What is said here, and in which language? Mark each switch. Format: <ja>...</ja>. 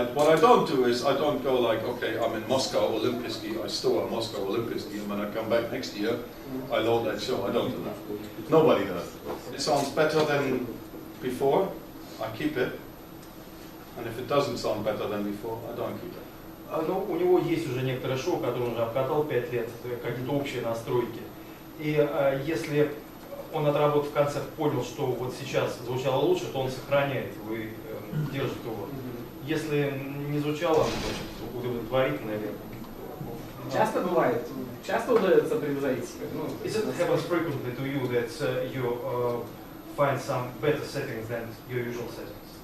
<en>What I don't do is I don't go like, okay, I'm in Moscow Olympiski, I store Moscow Olympiski, and when I come back next year, I load that show. I don't do that. Nobody does. It sounds better than before, I keep it. And if it doesn't sound better than before, I don't keep it.</en> <ru>Ну, у него есть уже некоторые шоу, которые он уже обкатал 5 лет, какие-то общие настройки. И если он, отработав концерт, понял, что вот сейчас звучало лучше, то он сохраняет, вы держите его. Если не звучало, значит, удовлетворительно или... Часто бывает, часто удается превзойти?</ru> <en>Is it happens frequently to you that you find some better settings than your usual settings?</en>